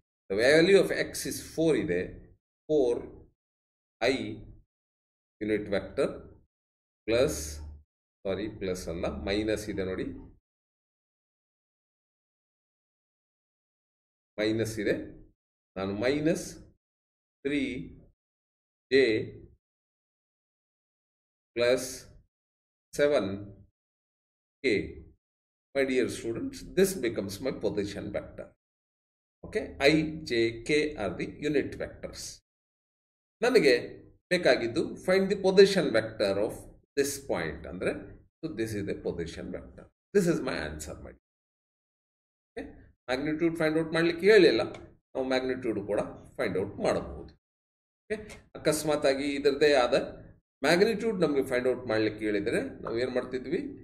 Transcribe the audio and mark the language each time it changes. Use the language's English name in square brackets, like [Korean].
[English] the value of x is 4 ಇದೆ, 4i unit vector plus, sorry plus [Kannada] ಅಲ್ಲ minus ಇದೆ ನೋಡಿ, ಮೈನಸ್ ಇದೆ. ನಾನು [English] Minus 3j plus 7k. My dear students, this becomes my position vector. Okay, I, j, k are the unit vectors. [Kannada] ನನಗೆ ಬೇಕಾಗಿದ್ದು [English] find the position vector of this point [Kannada] ಅಂದರೆ, [English] So this is the position vector. This is my answer [Kannada] ಮಾಡಿ. Okay, magnitude find out ಮಾಡಲಿಕ್ಕೆ ಹೇಳಿಲ್ಲ, ನಾವು magnitude ಕೂಡ find out ಮಾಡಬಹುದು. Okay, ಅಕಸ್ಮಾತಾಗಿ ಇದರದೇ ಆದ ಮ್ಯಾಗ್ನಿಟ್ಯೂಡ್ ನಮಗೆ ಫೈಂಡ್ ಔಟ್ ಮಾಡಲಿಕ್ಕೆ ಹೇಳಿದರೆ ನಾವು ಏನು ಮಾಡ್ತಿದ್ವಿ?